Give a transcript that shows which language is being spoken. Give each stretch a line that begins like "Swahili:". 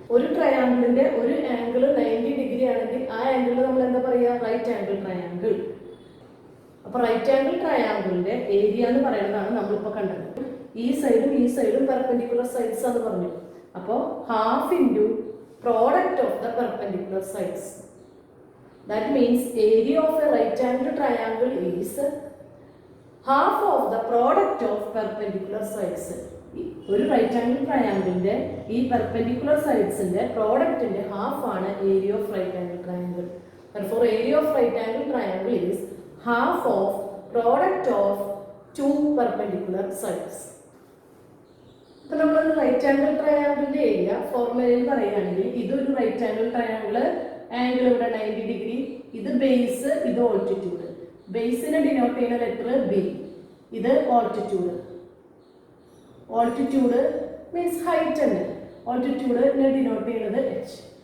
Malayalam: ഒരു ട്രയാങ്കിളിന്റെ ഒരു ആംഗിൾ 90 ഡിഗ്രി ആണെങ്കിൽ ആ ആംഗിൾ നമ്മൾ എന്താ പറയുക? Right angle triangle. അപ്പൊ റൈറ്റ് ആംഗിൾ ട്രയാങ്കിളിന്റെ ഏരിയ എന്ന് പറയുന്നതാണ് നമ്മളിപ്പോ കണ്ടത്. ഈ സൈഡും പെർപെൻഡിക്കുലർ സൈഡ്സ് എന്ന് പറഞ്ഞു. അപ്പോൾ
English: Half into product of the perpendicular sides. That means area of a right angle triangle is half of the product of perpendicular sides.
Malayalam: ഒരു റൈറ്റ് ആംഗിൾ ട്രയാങ്കിളിന്റെ ഈ പെർപെൻഡിക്കുലർ സൈഡ്സിന്റെ പ്രോഡക്റ്റിന്റെ ഹാഫ് ആണ് area of right angle triangle.
English: Therefore area of right angle triangle is half of product of two perpendicular sides.
Malayalam: ഇപ്പൊ നമ്മൾ right angle ട്രയാങ്കിളിന്റെ area ഫോർമുലയിൽ പറയുകയാണെങ്കിൽ ഇതൊരു റൈറ്റ് ആംഗിൾ ട്രയാങ്കിൾ, ആംഗിൾ ഇവിടെ 90 ഡിഗ്രി, ഇത് ബേസ്, ഇത് ഓൾട്ടിറ്റ്യൂഡ്. ബേസിനെ ഡിനോട്ട് ചെയ്യുന്ന ലെറ്റർ ബി, ഇത് ഓൾട്ടിറ്റ്യൂഡ്. ഓൾട്ടിറ്റ്യൂഡ് മീൻസ് ഹൈറ്റ് ആണ്. ഓൾട്ടിറ്റ്യൂഡിനെ ഡിനോട്ട് ചെയ്യുന്നത് എച്ച്.